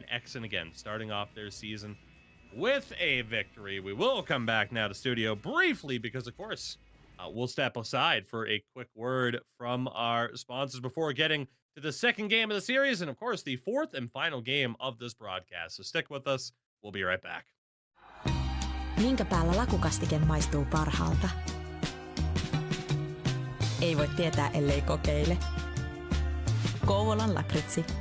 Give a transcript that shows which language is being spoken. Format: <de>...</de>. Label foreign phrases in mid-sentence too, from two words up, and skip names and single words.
<en>EXEN again starting off their season with a victory. We will come back now to studio briefly because, of course, we'll step aside for a quick word from our sponsors before getting to the second game of the series and, of course, the fourth and final game of this broadcast. So stick with us. We'll be right back.</en> <fi>Minkä päällä lakukastike maistuu parhaalta? Ei voi tietää, ellei kokeile. Kouvolan lakritsi.</fi>